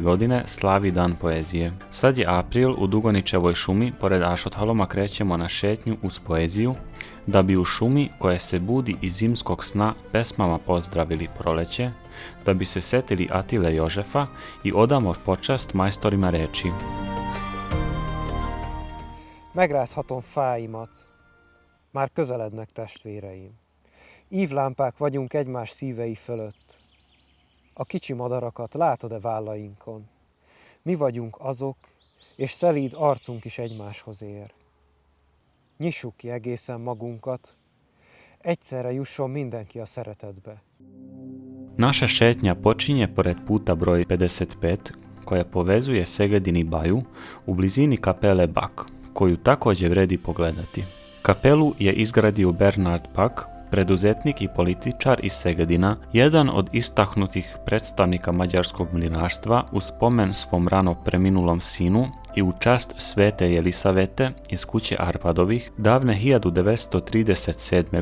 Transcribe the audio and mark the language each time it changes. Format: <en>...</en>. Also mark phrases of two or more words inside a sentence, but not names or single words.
<sr>godine slavi Dan poezije. Sad je april, u Dugoničevoj šumi, pored Ašothaloma krećemo na šetnju uz poeziju, da bi u šumi koje se budi iz zimskog sna pesmama pozdravili proleće, da bi se setili Atile Jožefa i odamo počast majstorima reči.</sr> <hu>Megrázhatom fáimat, már közelednek testvéreim. Ívlámpák vagyunk egymás szívei fölött. A kicsi madarakat látod-e vállainkon? Mi vagyunk azok, és szelíd arcunk is egymáshoz ér. Nyissuk ki egészen magunkat, egyszerre jusson mindenki a szeretetbe.</hu> <sr>Naša šetnja počinje pored puta broj 55, koja povezuje Segedin i Baju u blizini kapele Bak, koju također vredi pogledati. Kapelu je izgradio Bernard Bak, preduzetnik i političar iz Segedina, jedan od istaknutih predstavnika mađarskog mlinarstva u spomen svom rano preminulom sinu i u čast svete Jelisavete iz kuće Arpadovih davne 1937.</sr>